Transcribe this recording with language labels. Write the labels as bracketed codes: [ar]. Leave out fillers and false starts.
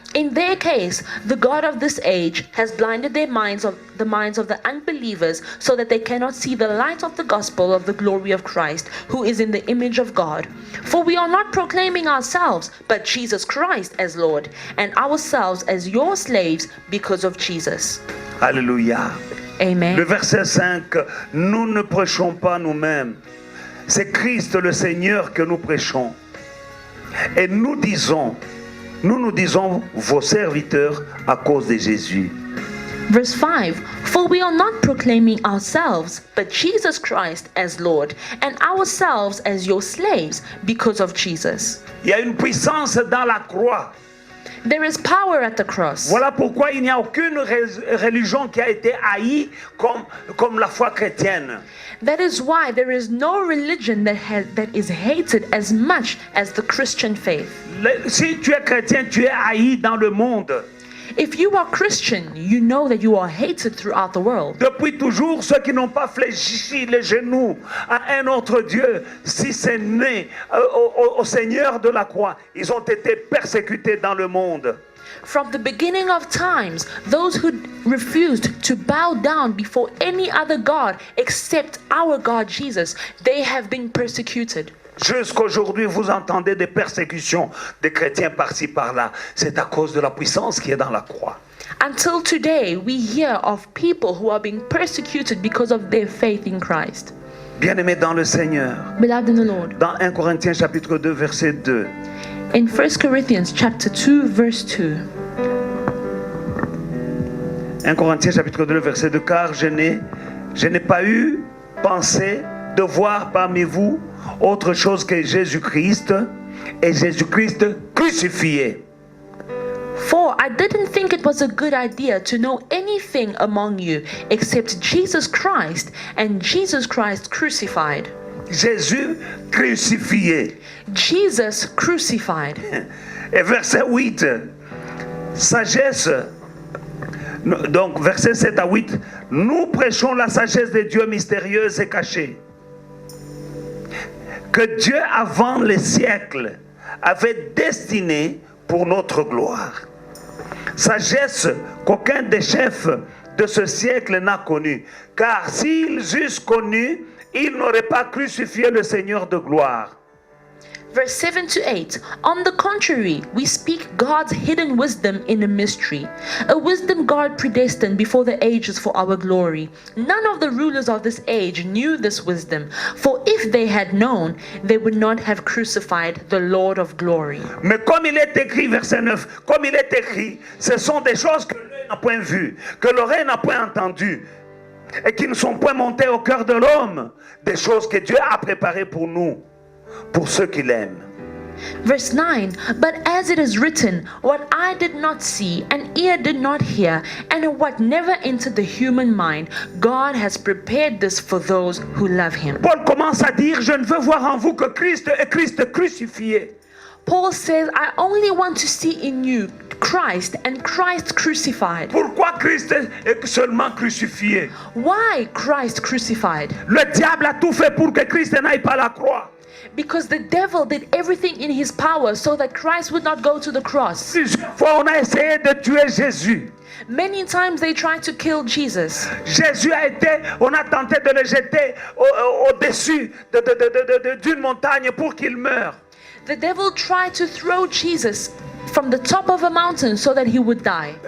[en] In their case, the God of this age has blinded the minds of the unbelievers, so that they cannot see the light of the gospel of the glory of Christ, who is in the image of God. For we are not proclaiming ourselves, but Jesus Christ as Lord, and ourselves as your slaves because of Jesus. Alléluia. Amen. [fr] Le verset 5, nous ne prêchons pas nous-mêmes. C'est Christ le Seigneur que nous prêchons. Et nous nous disons vos serviteurs à cause de Jésus. [en] Verse 5, for we are not proclaiming ourselves, but Jesus Christ as Lord, and ourselves as your slaves because of Jesus. [fr] Il y a une puissance dans la croix. [en] There is power at the cross. [fr] Voilà pourquoi il n'y a aucune religion qui a été haïe comme la foi chrétienne. [en] That is why there is no religion that is hated as much as the Christian faith. [fr] Si tu es chrétien, tu es haï dans le monde. [en] If you are Christian, you know that you are hated throughout the world. [fr] Depuis toujours, ceux qui n'ont pas fléchi les genoux à un autre Dieu, si c'est né au Seigneur de la croix, ils ont été persécutés dans le monde. [en] From the beginning of times, those who refused to bow down before any other God except our God Jesus, they have been persecuted. [fr] Jusqu'aujourd'hui, vous entendez des persécutions des chrétiens par-ci par-là. C'est à cause de la puissance qui est dans la croix. [en] Until today, we hear of people who are being persecuted because of their faith in Christ. [fr] Bien-aimés dans le Seigneur, [en] Beloved in the Lord, [fr] dans 1 Corinthiens chapitre 2, verset 2, [en] in 1 Corinthians chapter 2, verse 2, [fr] 1 Corinthiens chapitre 2, verset 2, car je n'ai pas eu pensé de voir parmi vous autre chose que Jésus-Christ et Jésus-Christ crucifié. [en] For I didn't think it was a good idea to know anything among you except Jesus Christ and Jesus Christ crucified. [fr] Jésus crucifié. [en] Jesus crucified. [fr] Et verset 8, sagesse. Donc verset 7 à 8, nous prêchons la sagesse de Dieu mystérieuse et cachée, que Dieu avant les siècles avait destinée pour notre gloire. Sagesse qu'aucun des chefs de ce siècle n'a connue, car s'ils eussent connu, ils n'auraient pas crucifié le Seigneur de gloire. [en] Verse 7 to 8. On the contrary, we speak God's hidden wisdom in a mystery, a wisdom God predestined before the ages for our glory. None of the rulers of this age knew this wisdom, for if they had known, they would not have crucified the Lord of glory. [fr] Mais comme il est écrit, verset 9, comme il est écrit, ce sont des choses que l'œil n'a point vues, que l'oreille n'a point entendues, et qui ne sont point montées au cœur de l'homme, des choses que Dieu a préparées pour nous, pour ceux qui l'aiment. [en] Verse 9, but as it is written, what eye did not see, and ear did not hear, and what never entered the human mind, God has prepared this for those who love him. [fr] Paul commence à dire, je ne veux voir en vous que Christ et Christ crucifié. [en] Paul says, I only want to see in you Christ and Christ crucified. [fr] Pourquoi Christ est seulement crucifié? [en] Why Christ crucified? [fr] Le diable a tout fait pour que Christ n'aille pas à la croix. [en] Because the devil did everything in his power so that Christ would not go to the cross. [fr] Plusieurs fois, on a essayé de tuer Jésus. [en] Many times they tried to kill Jesus. [fr] Jésus on a tenté de le jeter au-dessus d'une montagne pour qu'il meure. [en] The devil tried to throw Jesus from the top of a mountain so that he would die.